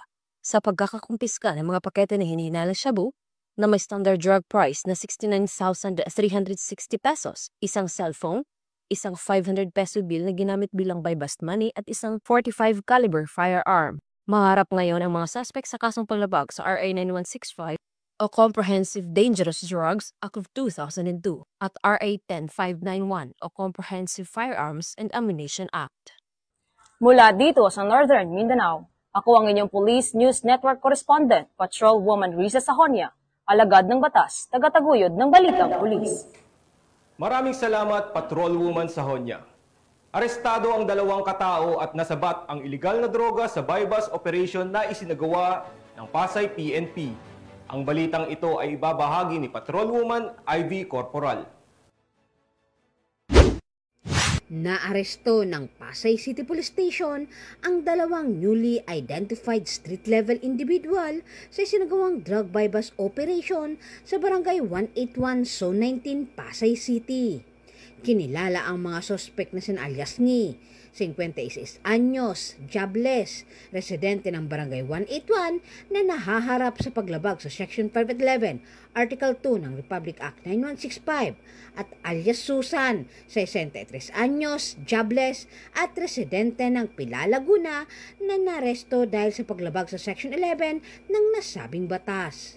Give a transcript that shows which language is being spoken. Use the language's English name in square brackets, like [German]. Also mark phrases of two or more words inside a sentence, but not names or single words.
[Filipino] sa pagkakakumpiska ng mga pakete na hinihinalang shabu na may [English] standard drug price [Filipino] na 69,360 pesos, isang cellphone, isang [English] 500 peso bill [Filipino] na ginamit bilang [English] bypass money [Filipino] at isang [English] 45 caliber firearm. [Filipino] Maharap ngayon ang mga suspect sa kasong paglabag sa RA 9165 o Comprehensive Dangerous Drugs Act of 2002 at RA 10591 o Comprehensive Firearms and Ammunition Act. Mula dito sa Northern Mindanao, ako ang inyong Police News Network Correspondent, Patrolwoman Risa Sahonia, alagad ng batas, tagataguyod ng Balitang Pulis. Maraming salamat, Patrolwoman Sahonia. Arestado ang 2 katao at nasabat ang ilegal na droga sa bypass operation na isinagawa ng Pasay PNP. Ang balitang ito ay ibabahagi ni Patrolwoman Ivy Corporal. Naaresto ng Pasay City Police Station ang 2 [English] newly identified street-level individual [Filipino] sa isinagawang [English] drug bypass operation [Filipino] sa Barangay 181, Zone 19, Pasay City. Kinilala ang mga sospek na sina alias ni 56 anyos, jobless, residente ng Barangay 181 na nahaharap sa paglabag sa Section 511, Article 2 ng Republic Act 9165 at alias Susan, 63 anyos, jobless at residente ng Pilar, Laguna na naresto dahil sa paglabag sa Section 11 ng nasabing batas.